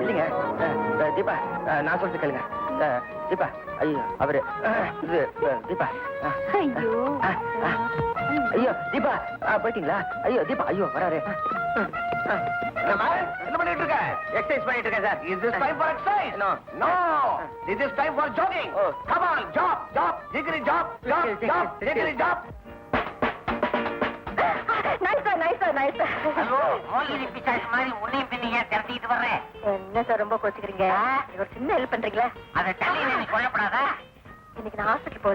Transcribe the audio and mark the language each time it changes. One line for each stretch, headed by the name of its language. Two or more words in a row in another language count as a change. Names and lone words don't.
Tamil: இல்லைங்க தீபா, நான் சொல்லிட்டு கேளுங்க. தீபா, ஐயோ அவரு இது தீபா. ஐயோ ஐயோ தீபா, போயிட்டீங்களா? ஐயோ தீபா, ஐயோ வராரு. என்ன பண்ணிட்டு இருக்க? எக்ஸர்சைஸ் பண்ணிட்டு இருக்கேன் சார்.
English: Is this time for exercise? No. No. This is time for jogging. Oh. Come on, jog, jog, jiggly jog, jog, jog, jiggly jog.
Tamil: ஐயோ மோகினி பிசாசு மாதிரி உன்னையும் பின்னையும் திரட்டிட்டு வர்றேன். என்ன சார் ரொம்ப கோச்சுக்கிறீங்க? ஒரு சின்ன ஹெல்ப் பண்றீங்களா? அதை தள்ளி நீ கொல்லப்படாதா? இன்னைக்கு நான் ஹாஸ்பிட்டல் போகல.